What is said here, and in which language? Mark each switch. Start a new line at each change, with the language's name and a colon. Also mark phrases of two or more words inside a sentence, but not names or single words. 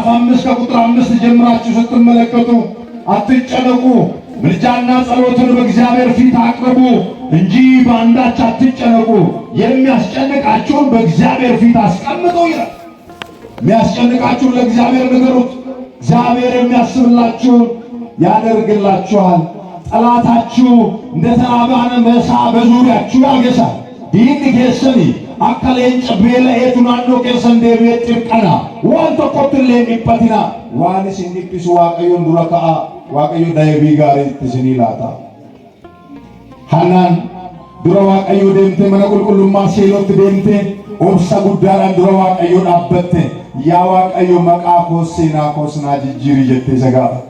Amharic: 5 ከቁጥር 5 ጀምራችሁ ስትመለከቱ አትጨነቁ፣ ምልጃና ጸሎትን በእግዚአብሔር ፊት አቅርቡ እንጂ በአንዳች አትጨነቁ፣ የሚያስጨንቃችሁን በእግዚአብሔር ፊት አስቀምጡ ይላል። የሚያስጨንቃችሁን ለእግዚአብሔር ንገሩት። እግዚአብሔር የሚያስብላችሁን ያደርግላችኋል። ጠላታችሁ እንደ ተራበ አንበሳ በዙሪያችሁ ያገሳል።
Oromo: diina keessanii akkaleen cabbeela eetu naannoo keessan deebi'ee xiqqana waan tokkottillee dhiphatina waan isin dhiphisu Waaqayyoon dura ka'a Waaqayyo deebii gaarii isinii laata. Hannaan dura Waaqayyo deemtee mana qulqullummaa Seelootti deemtee obsa guddaadhaan dura Waaqayyo dhaabbatte yaa Waaqayyo maqaa koo seenaa koo sinaa jijjiiri jettee isa gaafatte.